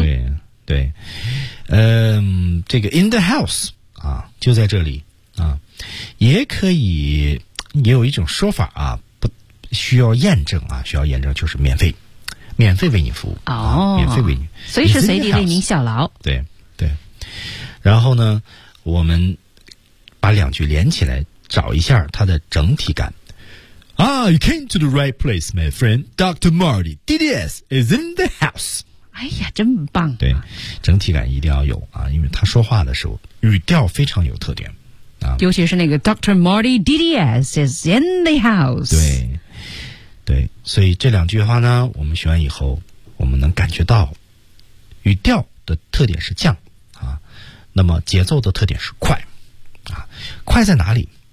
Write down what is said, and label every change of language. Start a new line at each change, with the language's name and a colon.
Chinese: 对对，这个
English: in the house
Chinese: 啊，就在这里啊，也可以，也有一种说法啊。需要验证啊，需要验证就是免费为你服务、哦、啊，免费为你，随时随地为您效劳。对对，然后呢，我们把两句连起来，找一下它的整体感。
English: Ah, you came to the right place, my friend. Dr. Marty, DDS is in the house.
Chinese: 哎呀，真棒、啊！对，整体感一定要有啊，因为他说话的时候语调非常有特点啊，尤其是那个
English: Dr. Marty, DDS is in the house。
Chinese: 对。对，所以这两句话呢，我们学完以后，我们能感觉到语调的特点是降啊，那么节奏的特点是快啊，快在哪里？